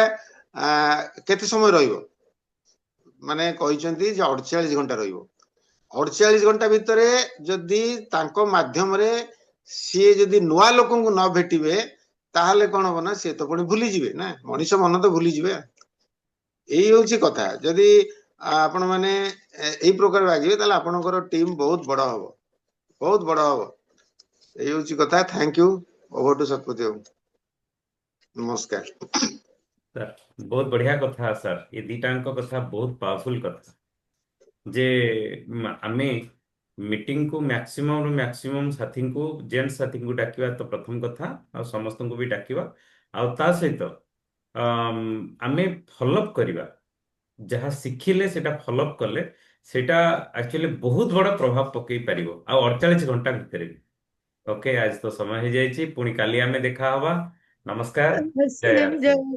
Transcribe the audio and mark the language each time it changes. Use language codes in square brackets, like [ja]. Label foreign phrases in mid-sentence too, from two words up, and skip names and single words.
[or] କେତେ ସମୟ ରହିବ ମାନେ କହିଛନ୍ତି ଯେ 48 ଘଣ୍ଟା ରହିବ 48 ଘଣ୍ଟା ଭିତରେ ଯଦି ତାଙ୍କ ମାଧ୍ୟମରେ ସିଏ ଯଦି ନୂଆ ଲୋକଙ୍କୁ ନ ଭେଟିବେ ତାହେଲେ କଣ ହବ ନା ସିଏ ତ ପୁଣି ଭୁଲିଯିବେ ନା ମଣିଷ ମନ ତ ଭୁଲିଯିବେ ଏଇ ହଉଛି କଥା ଯଦି ଆପଣ ମାନେ ଏଇ ପ୍ରକାର ଭାବିବେ ତାହେଲେ ଆପଣଙ୍କର ଟିମ୍ ବହୁତ ବଡ ହବ ଏଇ ହଉଛି କଥା [en] thank you over to [or] ଶତପତି ବାବୁ ନମସ୍କାର ସାର୍ ବହୁତ ବଢିଆ କଥା ସାର୍ ଏ ଦିଟାଙ୍କ କଥା ବହୁତ ପାୱାରଫୁଲ କଥା ଯେ ଆମେ ମିଟିଂ को मैक्सिमम ରୁ मैक्सिमम ସାଥୀଙ୍କୁ ଜେଣ୍ଟ ସାଥୀଙ୍କୁ ଡାକିବା ତ ପ୍ରଥମ କଥା ଆଉ ସମସ୍ତଙ୍କୁ ବି ଡାକିବା ଆଉ ତା ସହିତ ଆମେ ଫଲୋଅପ୍ କରିବା ଯାହା ଶିଖିଲେ ସେଟା ଫଲୋଅପ୍ କଲେ ସେଟା ଆକ୍ଚୁଆଲି ବହୁତ ବଡ଼ ପ୍ରଭାବ ପକେଇ ପାରିବ ଆଉ 48 ଘଣ୍ଟା ଭିତରେ ବି ଓକେ ଆଜି ତ ସମୟ ହେଇଯାଇଛି ପୁଣି କାଲି ଆମେ ଦେଖା ହବା ନମସ୍କାର ଜୟ ଆରସିଏମ୍